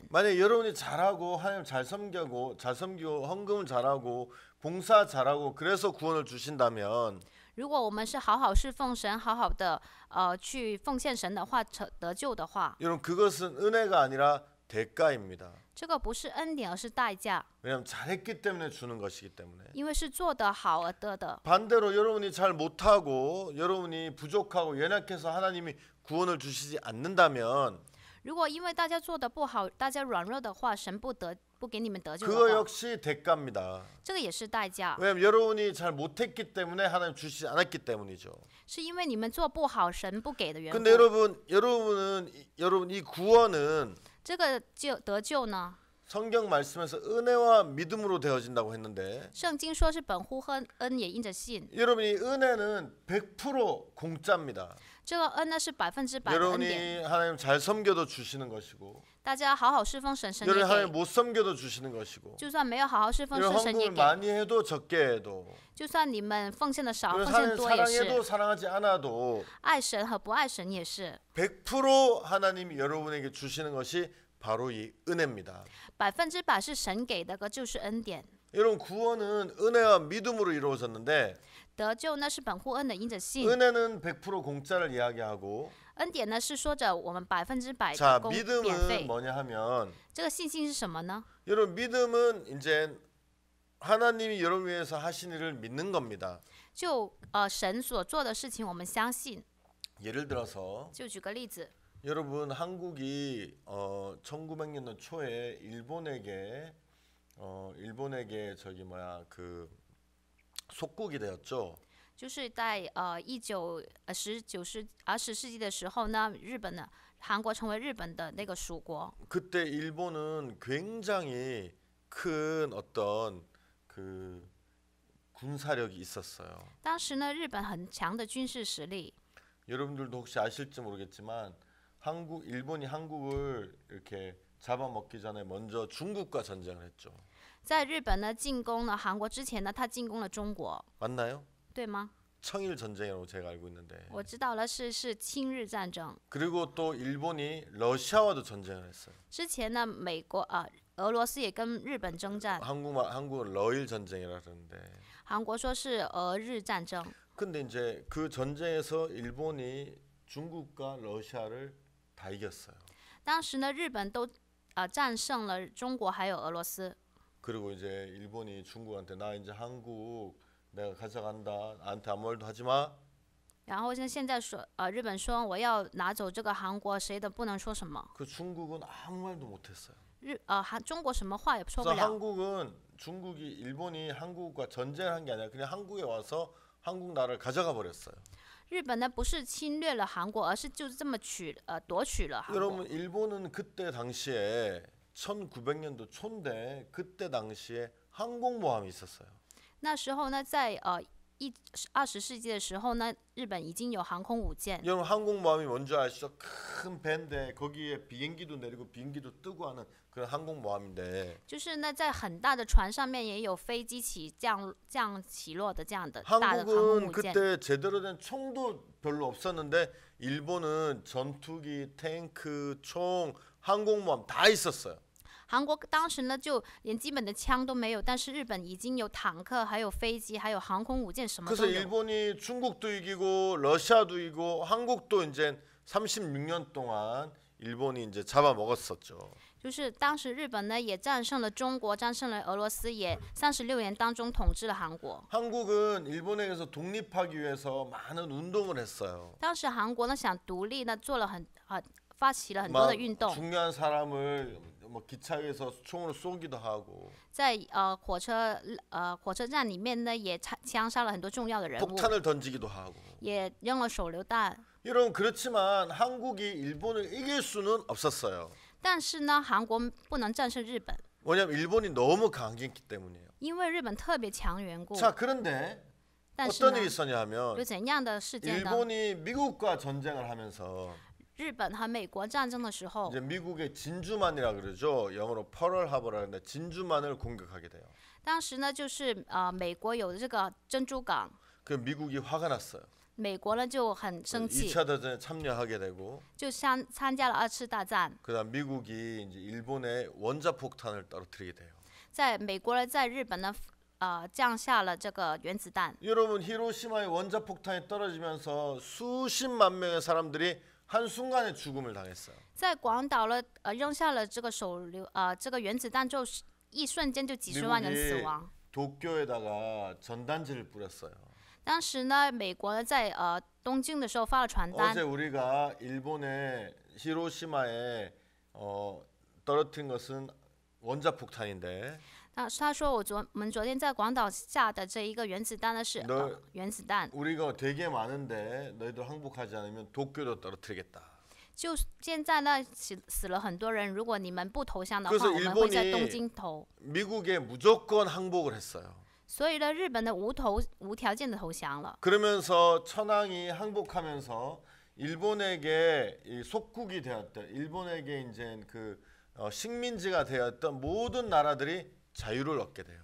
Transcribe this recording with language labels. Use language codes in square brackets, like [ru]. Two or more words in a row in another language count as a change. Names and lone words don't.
[ko] 만약 여러분이 잘하고 하나님 잘 섬기고 헌금을 잘하고 봉사 잘하고 그래서 구원을 주신다면 [zh] 如果我们是好好侍奉神，好好的去奉献神的话，得救的话， [ko] 여러분 그것은 은혜가 아니라 대가입니다. [zh] 这个不是恩典，而是代价， [ko] 왜냐하면 잘했기 때문에 주는 것이기 때문에. [zh] 因为是做得好而得的。 [ko] 반대로 여러분이 잘 못하고 여러분이 부족하고 연약해서 하나님이 구원을 주시지 않는다면 [zh] 如果因为大家做得不好，大家软弱的话，神不给你们得救的 [ko] 그거 [zh] 话， [ko] 역시 대가입니다. [zh] 这个也是代价， [ko] 왜냐하면 여러분이 잘 못했기 때문에 하나님 주시지 않았기 때문이죠. [zh] 是因为你们做不好，神不给的缘 [ko] 근데 [zh] 故。 [ko] 여러분 이 구원은 [zh] 这个得救呢， [ko] 성경 말씀에서 은혜와 믿음으로 되어진다고 했는데 [zh] 圣经说是本乎恩也因着信， [ko] 여러분이 은혜는 100% 공짜입니다. [zh] 这个恩呢是100%的恩典。 [ko] 여러분이 하나님 잘 섬겨도 주시는 것이고 [zh] 大家好好侍奉神，神 [ko] 여러분이 [zh] 也 [ko] 하나님 [zh] 给； [ko] 못 섬겨도 주시는 것이고 [zh] 就算没有好好侍奉 [ko] 여러분 [zh] 神，神也 [ko] 헌금을 [zh] 给； [ko] 많이 해도 적게 해도 [zh] 就算你们奉献的少， [ko] 여러분 [zh] 奉献 [ko] 하나님 [zh] 多也 [ko] 사랑해도 [zh] 是。 [ko] 사랑하지 않아도 [zh] 爱神和不爱神也是， [ko] 100% 하나님이 여러분에게 주시는 것이 바로 이 은혜입니다. [zh] 100% 是神给的，个就是恩典。 [ko] 여러분 구원은 은혜와 믿음으로 이루어졌는데 [zh] 得救呢是本乎恩的因着信， [ko] 은혜는 100% 공짜를 이야기하고 [zh] 恩典呢是说着我们100% [ko] 자 [zh] 的免 [ko] 믿음은 [zh] 费。 [ko] 뭐냐 하면 [zh] 这个信心是什么呢？ [ko] 여러분 믿음은 이제 하나님이 여러분 위해서 하신 일을 믿는 겁니다. [zh] 就神所做的事情，我们相信。 [ko] 예를 들어서 [zh] 就举个例子， [ko] 여러분 한국이 1900년도 초에 일본에게 저기 뭐야 그 속국이 되었죠. [zh] 就是在19世纪的时候呢，韩国成为日本的那个属国。 [ko] 그때 일본은 굉장히 큰 어떤 그 군사력이 있었어요. [zh] 当时呢，日本很强的军事实力。 [ko] 여러분들도 혹시 아실지 모르겠지만 일본이 한국을 이렇게 잡아먹기 전에 먼저 중국과 전쟁을 했죠. [zh] 在日本呢进攻了韩国之前呢，他进攻了中国， [ko] 맞나요? [zh] 对吗？ [ko] 청일 전쟁이라고 제가 알고 있는데. [zh] 我知道了，是侵日战争。 [ko] 그리고 또 일본이 러시아와도 전쟁을 했어요. [zh] 之前呢，俄罗斯也跟日本征战， [ko] 한국은 러일 전쟁이라 그러는데. [zh] 韩国说是俄日战争。 [ko] 근데 이제 그 전쟁에서 일본이 중국과 러시아를 다 이겼어요. [zh] 当时呢，日本都战胜了中国还有俄罗斯。 [ko] 그리고 이제 일본이 중국한테 나 이제 한국 내가 가져간다. 나한테 아무 말도 하지 마. [zh] 然后现在说，日本说我要拿走这个韩国，谁都不能说什么。 [ko] 그 중국은 아무 말도 못했어요. [zh] 中国什么话也说不 [ko] 그래서 [zh] 了。 [ko] 한국은 일본이 한국과 전쟁을 한 게 아니라 그냥 한국에 와서 한국 나라를 가져가 버렸어요. [zh] 日本呢不是侵略了韩国，而是就这么夺取了韩国。 [ko] 여러분 일본은 그때 당시에 1900년도 초인데 그때 당시에 항공모함이 있었어요. [zh] 那时候呢，在20世纪的时候呢，日本已经有航空母舰。 [ko] 여러분 항공모함이 뭔지 아시죠? 큰 배인데 거기에 비행기도 내리고 비행기도 뜨고 하는 그런 항공모함인데 [zh] 就是呢，在很大的船上面也有飞机降起落的这样的大的航空 [ko] 한국은 [zh] 母舰。 [ko] 그때 제대로 된 총도 별로 없었는데 일본은 전투기, 탱크, 총, 항공모함 다 있었어요. [zh] 韩国当时呢就连基本的枪都没有，但是日本已经有坦克、还有飞机、还有航空母舰，什么 [ko] 그래서 [zh] 都有。 [ko] 일본이 중국도 이기고 러시아도 이기고 한국도 이제 36년 동안 일본이 이제 잡아먹었었죠. [zh] 就是当时日本呢也战胜了中国，战胜了俄罗斯，也36年当中统治了韩国。 [ko] 한국은 일본에게서 독립하기 위해서 많은 운동을 했어요. [zh] 当时韩国呢想独立呢，做了发起了很多的 [ko] 막 [zh] 运动， [ko] 중요한 사람을 뭐 기차에서 총으로 쏘기도 하고 [zh] 在火车站里面呢也枪杀了很多重要的人物， [ko] 폭탄을 던지기도 하고. [zh] 也扔了手榴弹。 [ko] 여러분 그렇지만 한국이 일본을 이길 수는 없었어요. [zh] 但是呢，韩国不能战胜日本， [ko] 왜냐하면 일본이 너무 강했기 때문이에요. [zh] 因为日本特别强缘故。 [ko] 자 그런데 [zh] 但是 [ko] 어떤 [zh] 呢 [ko] 일이 ， 있었냐 하면 [zh] 有怎样的事件呢？ [ko] 일본이 미국과 전쟁을 하면서 [zh] 日本和美国战争的时候， [ko] 이제 미국의 진주만이라 그러죠. 영어로 펄얼하버라 하는데 진주만을 공격하게 돼요. [zh] 当时呢就是美国有这个珍珠港， [ko] 그 미국이 화가 났어요. [zh] 美国呢就很生气， [ko] 2차 대전에 참여하게 되고 [zh] 就参加了2次大战。 [ko] 그다음 미국이 이제 일본에 원자폭탄을 떨어뜨리게 돼요. [zh] 在美国呢，在日本呢，降下了这个原子弹。 [ko] 여러분 히로시마에 원자폭탄이 떨어지면서 수십만 명의 사람들이 한 순간에 죽음을 당했어요. [zh] 在广岛呢，扔下了这个这个原子弹之后，一瞬间就几十万人死亡。 [ko] 도쿄에다가 전단지를 뿌렸어요. [zh] 当时呢，美国呢在东京的时候发了传单 [ko] 어제 。 우리가 일본의 히로시마에 떨어뜨린 것은 원자폭탄인데 [zh] 他说我们昨天在广岛下的这一个原子弹呢是原子弹， [ko] 우리가 되게 많은데 너희들 항복하지 않으면 도쿄도 떨어뜨리겠다. [zh] 就现在呢死了很多人，如果你们不投降的话， [ko] 그래서 [zh] 我们会在 [ko] 일본이 [zh] 东京投。 [ko] 미국에 무조건 항복을 했어요. [zh] 所以呢，日本呢无条件的投降了。 [ko] 그러면서 천황이 항복하면서 일본에게 이 속국이 되었던 일본에게 이제 그 식민지가 되었던 모든 나라들이 자유를 얻게 돼요.